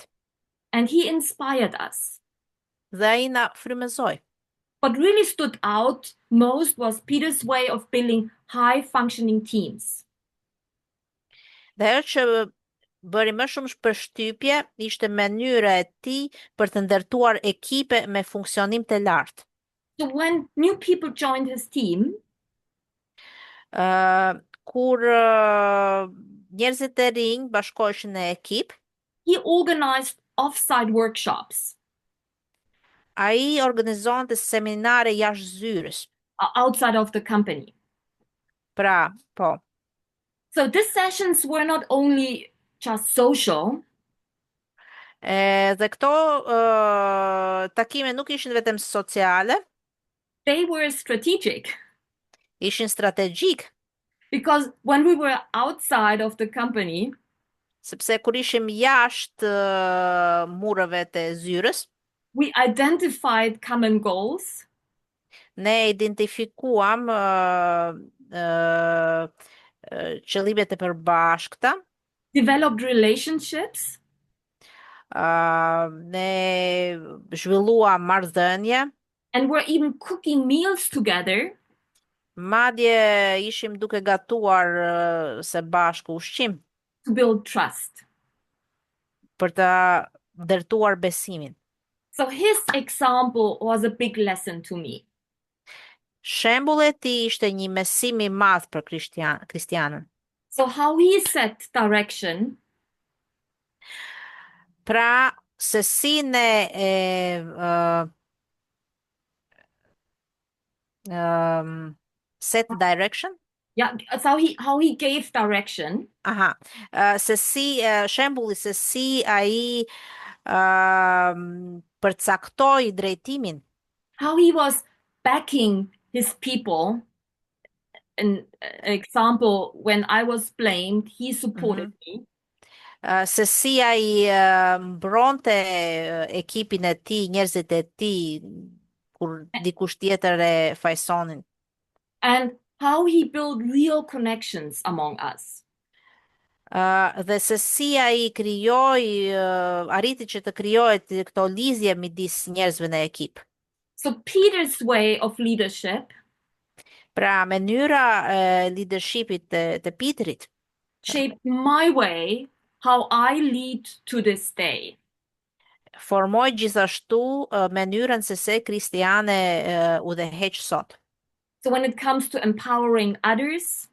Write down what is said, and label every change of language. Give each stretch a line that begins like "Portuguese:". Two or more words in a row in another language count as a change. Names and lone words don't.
English: And he inspired us.
Albanian: dhe ai na frymëzoi.
English: What really stood out most was Peter's way of building high functioning teams.
Albanian: Dhe ajo që bëri më shumë përshtypje ishte mënyra e tij për të ndërtuar ekipe me funksionim të lartë.
English: So when new people joined his team,
Albanian: Kur njerëzit e rinj bashkoheshin në ekip,
English: he organized off-site workshops
Albanian: ai organizonte seminare jashtë zyrës.
English: outside of the company.
Albanian: Pra, po.
English: So these sessions were not only just social,
Albanian: Dhe këto takime nuk ishin vetëm sociale,
English: they were strategic.
Albanian: ishin strategjik,
English: Because when we were outside of the company,
Albanian: sepse kur ishim jashtë mureve të zyrës,
English: we identified common goals,
Albanian: ne identifikuam qëllimet e përbashkëta,
English: developed relationships,
Albanian: ne zhvilluam marrëdhënie,
English: and were even cooking meals together
Albanian: madje ishim duke gatuar së bashku ushqim
English: to build trust.
Albanian: për të ndërtuar besimin.
English: So his example was a big lesson to me.
Albanian: Shembulli i tij ishte një mësim i madh për Kristianën.
English: So how he set direction,
Albanian: Pra, se si ne
English: set direction, Yeah, that's how he gave direction, Aha.
Albanian: Se si shembulli se si ai përcaktoi drejtimin.
English: how he was backing his people. An example, when I was blamed, he supported Mhm. me.
Albanian: Se si ai mbronte ekipin e tij, njerëzit e tij kur dikush tjetër e fajsonin.
English: And how he built real connections among us.
Albanian: Dhe se si ai krijoi, arriti që të krijohet këto lidhje midis njerëzve në ekip.
English: So Peter's way of leadership
Albanian: Pra, mënyra e leadershipit të Pitrit
English: shaped my way how I lead to this day.
Albanian: formoi gjithashtu mënyrën se se Kristiane udhëheq sot.
English: So when it comes to empowering others,